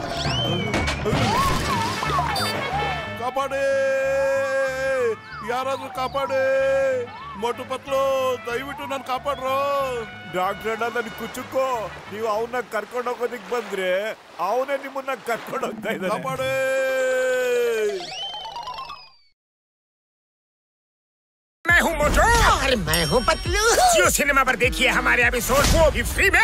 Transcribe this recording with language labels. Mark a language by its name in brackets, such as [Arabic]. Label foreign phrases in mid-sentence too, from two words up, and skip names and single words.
[Kannada] ಕಾಪಾಡಿ, ಯಾರಾದ್ರೂ ಕಾಪಾಡಿ. ಮೋಟು ಪತ್ಲು, ದಯವಿಟ್ಟು ನಾನು ಕಾಪಾಡ್ರು. ಡಾಕ್ಟರ್ ನನ್ ಕುಚುಕೋ, ನೀವು ಅವನ್ನ ಕರ್ಕೊಂಡು ಹೋಗೋದಿಕ್ ಬಂದ್ರೆ ಅವನೇ ನಿಮ್ಮನ್ನ ಕರ್ಕೊಂಡು ಹೋಗ್ತಾ ಇದ್ದಾರೆ. ಕಾಪಾಡಿ. [Hindi] मैं हूँ मोटू और मैं हूँ पतलू। जियो सिनेमा पर देखिए हमारे एपिसोड, वो भी फ्री में।